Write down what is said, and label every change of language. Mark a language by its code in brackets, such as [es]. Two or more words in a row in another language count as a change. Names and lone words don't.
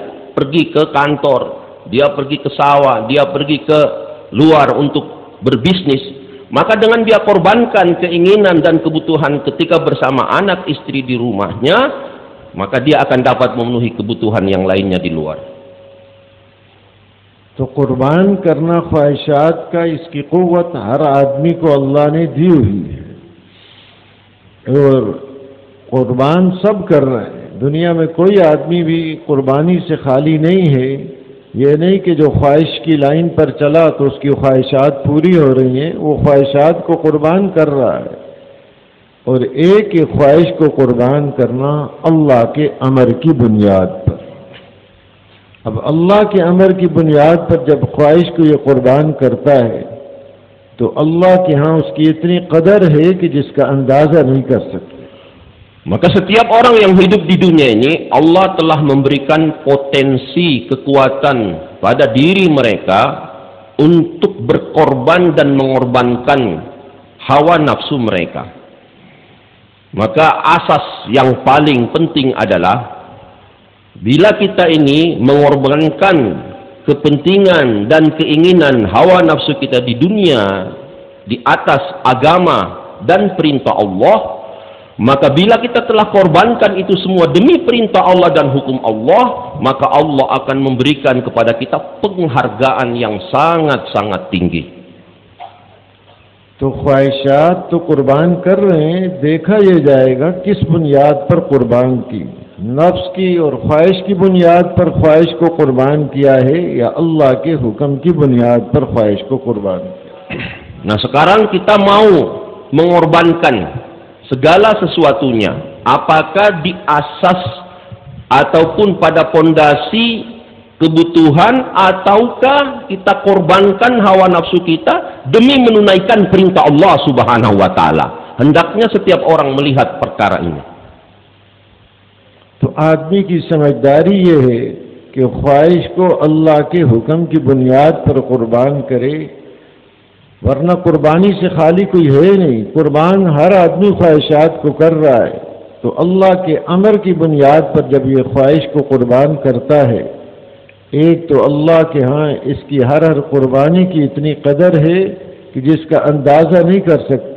[id] Pergi ke kantor, dia pergi ke sawah, dia pergi ke luar untuk berbisnis. Maka dengan dia korbankan keinginan dan kebutuhan ketika bersama anak istri di rumahnya, maka dia akan dapat memenuhi kebutuhan yang lainnya di luar. [ur] تو قربان کرنا خواہشات کا اس کی قوت ہر آدمی کو اللہ نے دی ہوئی ہے اور قربان سب کر رہے ہیں. دنیا میں کوئی آدمی بھی قربانی سے خالی نہیں ہے. یہ نہیں کہ جو خواہش کی لائن پر چلا تو اس کی خواہشات پوری ہو رہی ہیں، وہ خواہشات کو قربان کر رہا ہے. اور ایک ہی خواہش کو قربان کرنا اللہ کے امر کی بنیاد پر. اب اللہ کے امر کی بنیاد پر جب خواہش کو یہ قربان کرتا ہے تو اللہ کے یہاں اس کی اتنی قدر ہے کہ جس کا اندازہ نہیں کر سکتے. [id] Maka setiap orang yang hidup di dunia ini, Allah telah memberikan potensi kekuatan pada diri mereka untuk berkorban dan mengorbankan hawa nafsu mereka. Maka asas yang paling penting adalah bila kita ini mengorbankan kepentingan dan keinginan hawa nafsu kita di dunia di atas agama dan perintah Allah, maka bila kita telah korbankan itu semua demi perintah Allah dan hukum Allah, maka Allah akan memberikan kepada kita penghargaan yang sangat-sangat tinggi. [ur] تو خواہشات تو قربان کر رہے ہیں، دیکھا یہ جائے گا کس بنیاد پر قربان کی، نفس کی اور خواہش کی بنیاد پر خواہش کو قربان کیا ہے یا اللہ کے حکم کی بنیاد پر خواہش کو قربان کیا. [id] Nah sekarang kita mau mengorbankan segala sesuatunya, apakah di asas ataupun pada pondasi kebutuhan, ataukah kita korbankan hawa nafsu kita demi menunaikan perintah Allah [ar] سبحانه وتعالى. [id] Hendaknya setiap orang melihat perkara ini. [ur] تو آدمی کی سمجھداری یہ ہے کہ خواہش کو اللہ کے حکم کی بنیاد پر قربان کرے، ورنہ قربانی سے خالی کوئی ہے نہیں. قربان ہر آدمی خواہشات کو کر رہا ہے، تو اللہ کے امر کی بنیاد پر جب یہ خواہش کو قربان کرتا ہے، ایک تو اللہ کے یہاں اس کی ہر قربانی کی اتنی قدر ہے کہ جس کا اندازہ نہیں کر سکتے.